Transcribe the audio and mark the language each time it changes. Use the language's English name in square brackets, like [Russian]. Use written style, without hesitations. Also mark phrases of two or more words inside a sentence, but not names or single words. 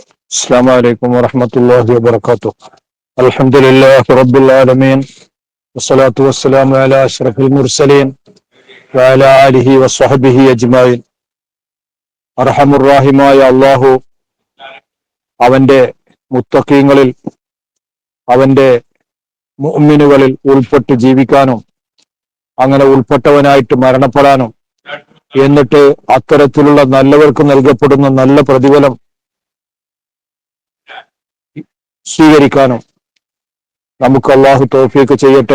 [Arabic] السلام عليكم ورحمة الله وبركاته. الحمد لله رب العالمين والصلاة والسلام على أشرف المرسلين وعلى آله وصحبه أجمعين. [Malayalam] അർഹമുറാഹിമായ അള്ളാഹു അവന്റെ മുത്തഖീങ്ങളിൽ അവന്റെ മുഅ്മിനുകളിൽ ഉൾപ്പെട്ട് ജീവിക്കാനും അങ്ങനെ ഉൾപ്പെട്ടവനായിട്ട് മരണപ്പെടാനും എന്നിട്ട് അത്തരത്തിലുള്ള നല്ലവർക്ക് നൽകപ്പെടുന്ന നല്ല പ്രതിഫലം സ്വീകരിക്കാനും നമുക്ക് അള്ളാഹു തൗഫീഖ് ചെയ്യട്ടെ.